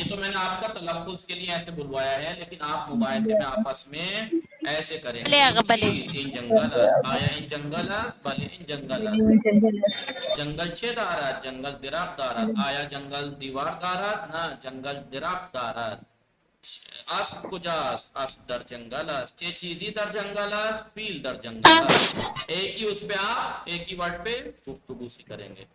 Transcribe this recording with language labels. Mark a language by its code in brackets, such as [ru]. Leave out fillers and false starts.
[ur] یہ تو میں نے آپ کا تلفظ کے لیے ایسے بلوایا ہے، لیکن آپ مباحثے میں آپس میں ایسے کریں گے. [fa] ان جنگل آیا ان جنگل بلے ان جنگل جنگل چه دارد. جنگل درخت دارد. آیا جنگل دیوار دارد؟ نه جنگل درخت دارد. اسب کجاست؟ اسب در جنگل است. چه چیزی در جنگل است؟ فیل در جنگل است. [ur] ایک ہی اس پہ آپ ایک ہی ورڈ پہ گفتگو سی کریں گے.